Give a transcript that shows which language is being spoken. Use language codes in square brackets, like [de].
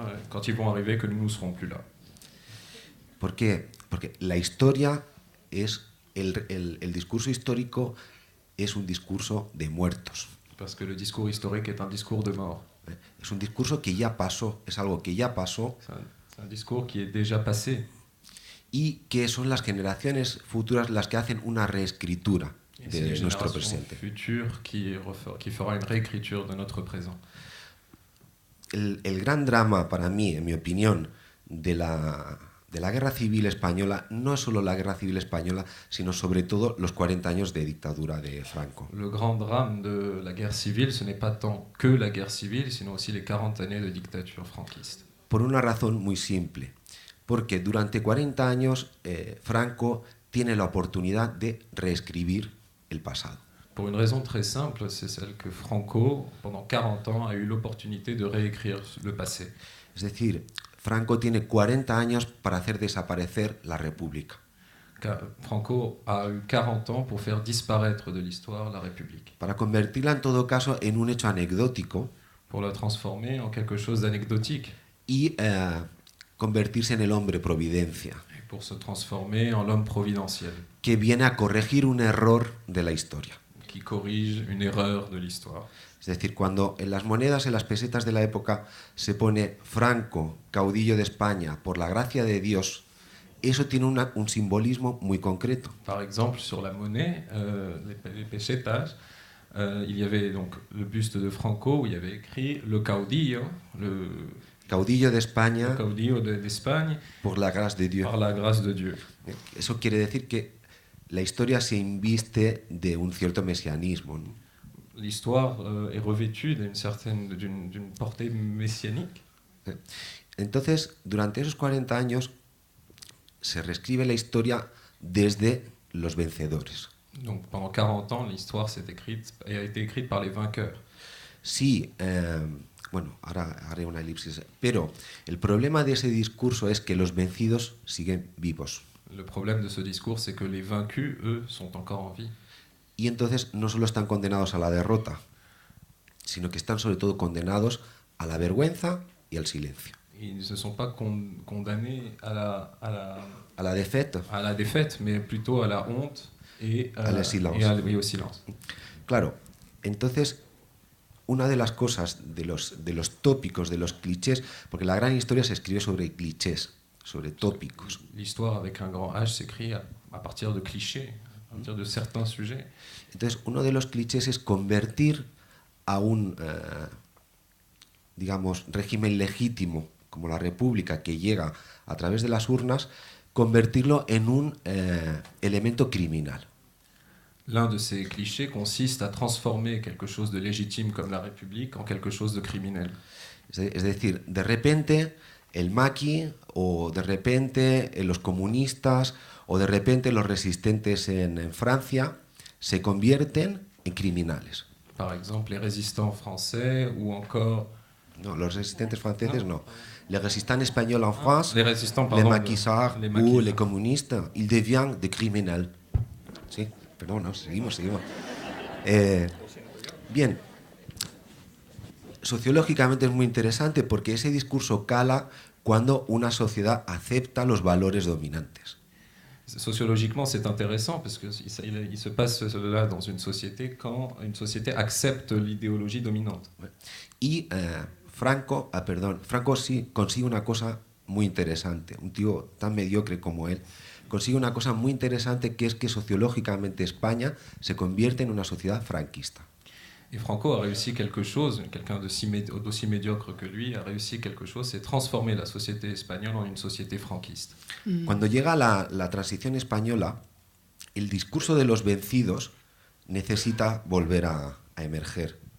[fr] Quand ils vont arriver, que nous ne serons plus là. [es] ¿Por qué? Porque la historia es el discurso histórico es un discurso de muertos. [fr] Parce que le discours historique est un discours de mort. [es] Es un discurso que ya pasó, es algo que ya pasó [fr] C'est un discours qui est déjà passé. [es] y que son las generaciones futuras las que hacen una reescritura [fr] Et c'est les [es] de nuestro [fr] générations [es] presente. [fr] futures qui fera une réécriture de notre présent. [es] El gran drama para mí, en mi opinión, de la guerra civil española no es solo la guerra civil española, sino sobre todo los 40 años de dictadura de Franco. [fr] Le grand drame de la guerre civile, ce n'est pas tant que la guerre civile, sinon aussi les 40 années de dictature franquiste. [es] Por una razón muy simple, porque durante 40 años Franco tiene la oportunidad de reescribir el pasado. [fr] Pour une raison très simple, c'est celle que Franco, pendant 40 ans, a eu l'opportunité de réécrire le passé. [es] Es decir, Franco tiene 40 años para hacer desaparecer la República. [fr] Franco a eu 40 ans pour faire disparaître de l'histoire la République, [es] Para convertirla en todo caso en un hecho anecdótico [fr] pour la transformer en quelque chose d'anecdotique, [es] y convertirse en el hombre providencia, [fr] et pour se transformer en l'homme providentiel, [es] que viene a corregir un error de la historia. [fr] qui corrige une erreur de l'histoire. [es] Es decir, cuando en las monedas, en las pesetas de la época, se pone Franco, caudillo de España, por la gracia de Dios, eso tiene un simbolismo muy concreto. [fr] Par exemple, sur la monnaie, les pesetas, il y avait donc le buste de Franco où il y avait écrit le caudillo, le [es] Caudillo de España, [fr] caudillo d'Espagne, [es] por la gracia de Dios. [fr] par la grâce de Dieu. [es] Eso quiere decir que la historia se inviste de un cierto mesianismo, ¿no? [fr] L'histoire est revêtue d'une portée messianique. [es] Entonces, durante esos 40 años se reescribe la historia desde los vencedores. [fr] Donc pendant 40 ans, l'histoire a été écrite par les vainqueurs. [es] Sí, bueno, ahora haré una elipsis, pero el problema de ese discurso es que los vencidos siguen vivos. [fr] Le problème de ce discours, c'est que les vaincus, eux, sont encore en vie. [es] Y entonces no solo están condenados a la derrota, sino que están sobre todo condenados a la vergüenza y al silencio. [fr] Ils ne se sont pas condamnés A la défaite, mais plutôt à la honte et al silence. et au silence. [es] Claro, entonces una de las cosas, de los tópicos, de los clichés, porque la gran historia se escribe sobre clichés, sobre tópicos. [fr] L'histoire avec un grand H s'écrit à partir de clichés, à partir de certains sujets. [es] Entonces, uno de los clichés es convertir a un, digamos, régimen legítimo como la República que llega a través de las urnas, convertirlo en un elemento criminal. [fr] L'un de ces clichés consiste à transformer quelque chose de légitime comme la République en quelque chose de criminel. [es] Es decir, de repente el maqui, o de repente los comunistas, o de repente los resistentes en Francia se convierten en criminales. [fr] Par exemple, les résistants français ou encore... [es] No, los resistentes franceses no. [fr] Les résistants espagnols en France, les résistants, les pardon, maquisards les ou maquisards. les communistes, ils deviennent des criminels. [es] Sí, perdón, no, seguimos. Bien, sociológicamente es muy interesante porque ese discurso cala cuando una sociedad acepta los valores dominantes. [fr] Sociologiquement, c'est intéressant parce qu'il se passe cela dans une société quand une société accepte l'idéologie dominante. [es] Y Franco sí consigue una cosa muy interesante. Un tío tan mediocre como él consigue una cosa muy interesante, que es que sociológicamente España se convierte en una sociedad franquista. [fr] Et Franco a réussi quelque chose, quelqu'un d'aussi médiocre que lui a réussi quelque chose, c'est transformer la société espagnole en une société franquiste. [es] Cuando llega la transición española, el discurso de los vencidos necesita volver a emerger.